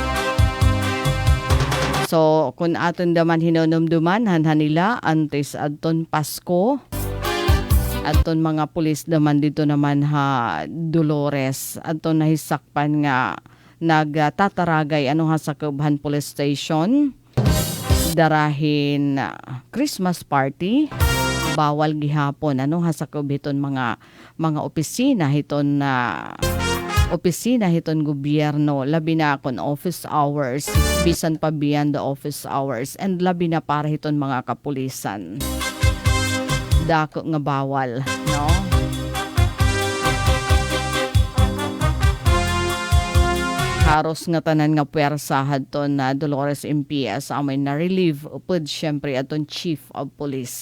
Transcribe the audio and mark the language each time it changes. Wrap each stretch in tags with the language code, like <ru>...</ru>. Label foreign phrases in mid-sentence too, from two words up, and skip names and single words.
<war>So, kung aton daman hinonumduman, hanhan nila, antes adton Pasko, aton mga pulis daman dito naman ha Dolores, aton nahisakpan nga nagtataragay ano ha sa Kubhan Police Station. Darahin</war> <en>Christmas party.</en> <war>Bawal gihapon ano ha sa Kubiton mga opisina hiton na opisina hiton gobyerno, labi na kon</war> <en>office hours,</en> <war>bisan pa</war> <en>beyond the office hours,</en> <war>and labi na para hiton mga kapulisan. Dako nga bawal, no? Haros nga tanan nga puwersa hadton na Dolores MPS amay na relieve upod syempre aton</war> <en>Chief of Police.</en>